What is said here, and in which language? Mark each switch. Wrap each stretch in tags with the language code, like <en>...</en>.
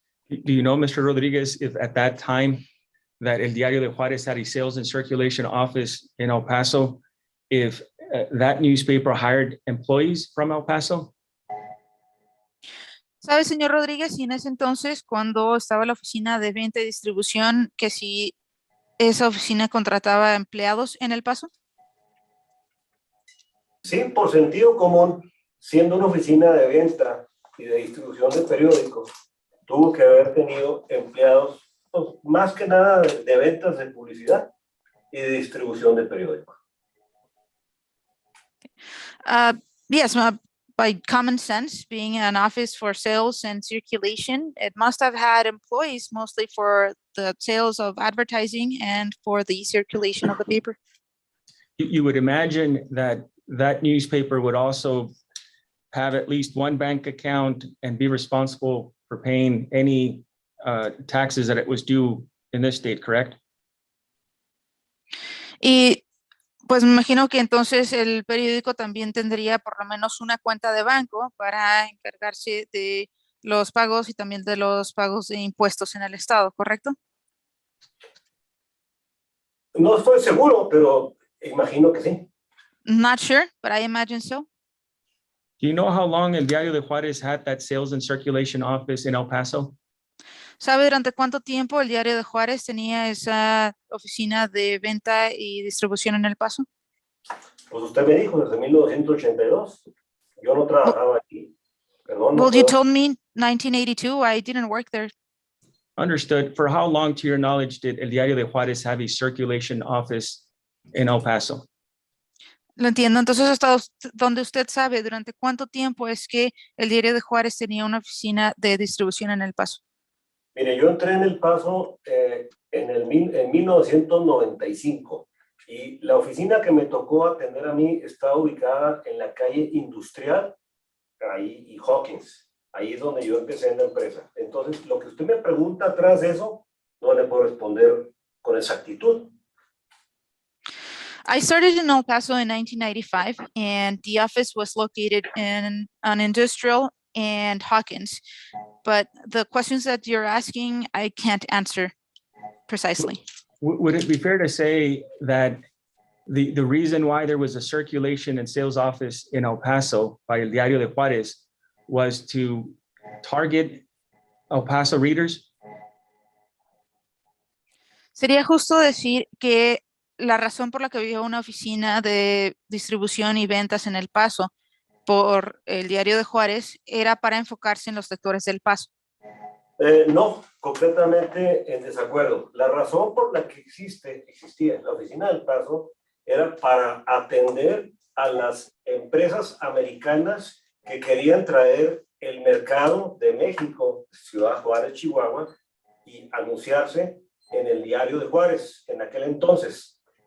<en>Do you know, Mr. Rodriguez, if at that time that El Diario de Juarez had a sales and circulation office in El Paso, if that newspaper hired employees from El Paso?</en> <es>¿Sabe, señor Rodríguez, y en ese entonces, cuando estaba la oficina de venta y distribución, que si esa oficina contrataba empleados en El Paso? Sí, por sentido común, siendo una oficina de venta y de distribución de periódicos, tuvo que haber tenido empleados, pues, más que nada de ventas de publicidad y de distribución de periódicos.</es> <en>Yes, by common sense, being an office for sales and circulation, it must have had employees mostly for the sales of advertising and for the circulation of the paper. You would imagine that that newspaper would also have at least one bank account and be responsible for paying any taxes that it was due in this state, correct?</en> <es>Y pues me imagino que entonces el periódico también tendría por lo menos una cuenta de banco para encargarse de los pagos y también de los pagos de impuestos en el estado, ¿correcto? No estoy seguro, pero imagino que sí.</es> <en>Not sure, but I imagine so. Do you know how long El Diario de Juarez had that sales and circulation office in El Paso?</en> <es>¿Sabe durante cuánto tiempo el Diario de Juárez tenía esa oficina de venta y distribución en El Paso? Pues usted me dijo desde 1982. Yo no trabajaba aquí. Perdón, no</es> <en>Well, you</en> <es>puedo.</es> <en>told me 1982. I didn't work there. Understood. For how long, to your knowledge, did El Diario de Juarez have a circulation office in El Paso?</en> <es>Lo entiendo. Entonces, hasta donde usted sabe, ¿durante cuánto tiempo es que el Diario de Juárez tenía una oficina de distribución en El Paso? Mire, yo entré en El Paso en 1995 y la oficina que me tocó atender a mí está ubicada en la calle Industrial ahí, y Hawkins. Ahí es donde yo empecé en la empresa. Entonces, lo que usted me pregunta atrás de eso, no le puedo responder con exactitud.</es> <en>I started in El Paso in 1995, and the office was located in an industrial and Hawkins. But the questions that you're asking, I can't answer precisely. Would it be fair to say that the reason why there was a circulation and sales office in El Paso by El Diario de Juarez was to target El Paso readers?</en> <es>Sería justo decir que la razón por la que había una oficina de distribución y ventas en El Paso por el Diario de Juárez era para enfocarse en los lectores del Paso. No, completamente en desacuerdo. La razón por la que existía la oficina del Paso era para atender a las empresas americanas que querían traer el mercado de México, Ciudad Juárez, Chihuahua, y anunciarse en el Diario de Juárez en aquel entonces.</es>